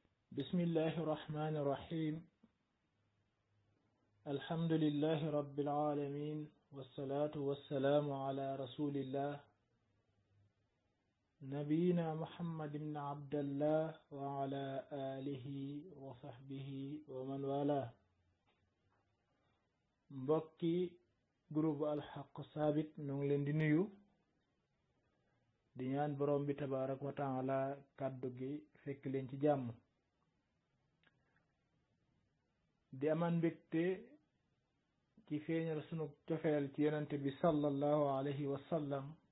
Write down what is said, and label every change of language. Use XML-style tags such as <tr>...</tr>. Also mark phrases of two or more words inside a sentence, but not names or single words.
<ar>بسم الله الرحمن الرحيم الحمد لله رب العالمين والصلاة والسلام على رسول الله نبينا محمد بن عبد الله وعلى آله وصحبه ومن والاه</ar> <wo>mbokki groupe alxaq saabit ñu ngi leen di nuyu di ñaan borom bi</wo> <ar>تبارك وتعالى</ar> <wo>kàddu gi fekk leen ci jàmm di amaan mbégte ci feeñal sunu cofeel ci yonente bi</wo> <ar>صلى الله عليه وسلم</ar>